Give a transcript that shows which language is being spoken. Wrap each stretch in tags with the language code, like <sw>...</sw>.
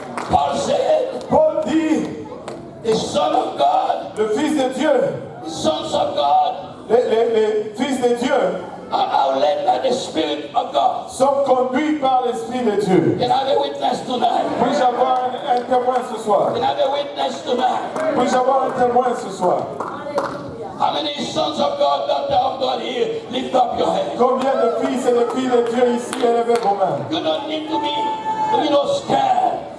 <en>Paul said,</en> <fr>Paul dit,</fr> <en>the Son of God,</en> <fr>le Fils de Dieu,</fr> <en>the sons of God</en> <fr>les fils de Dieu</fr> <en>are led by the Spirit of God.</en> <fr>sont conduits par l'Esprit de Dieu.</fr> <en>Can I have a witness tonight?</en> <fr>Puis-je avoir un témoin ce soir?</fr> <en>Can I have a witness tonight?</en> <fr>Puis-je avoir un témoin ce soir?</fr> <en>How many sons of God, daughter of God here? Lift up your hand.</en> <fr>Combien de fils et de filles de Dieu ici, élevez vos mains?</fr> <en>You don't need to be, scared.</en>